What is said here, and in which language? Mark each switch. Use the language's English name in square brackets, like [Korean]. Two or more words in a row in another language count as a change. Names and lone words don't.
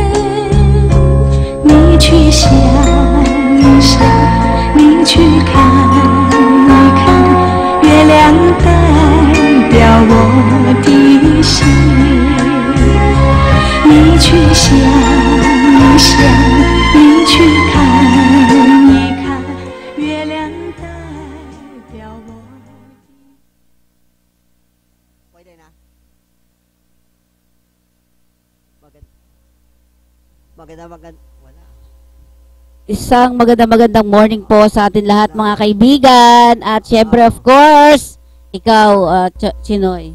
[Chinese] 你去想一想，你去看一看，月亮代表我的心。你去想一想，你去看一看，月亮代表我。 [Filipino] Maganda. Isang magandang morning po sa atin lahat mga kaibigan. At syempre [English] of course, [Filipino] ikaw, Chinoy.